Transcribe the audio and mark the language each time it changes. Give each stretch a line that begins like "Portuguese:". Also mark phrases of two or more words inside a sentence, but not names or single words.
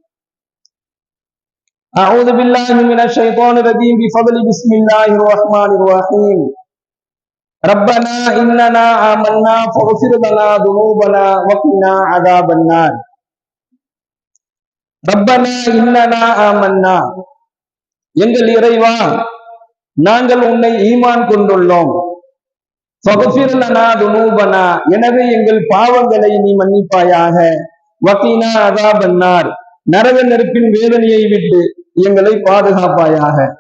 Arabic: أعوذ بالله من الشيطان الرجيم بفضل بسم الله الرحمن الرحيم. ربنا إننا آمنا فاغفر لنا ذنوبنا وقنا عذاب النار. ربنا إننا آمنا,
Tamil: எங்கள் இறைவா நாங்கள் உன்னை ஈமான் கொண்டுள்ளோம்.
Arabic: فاغفر لنا ذنوبنا,
Tamil: எனவே எங்கள் பாவங்களை நீ மன்னிப்பாயாக.
Arabic: وقنا عذاب النار,
Tamil: நரக நெருப்பின் வேதனையை விட்டு எங்களை பாதுகாப்பாயாக.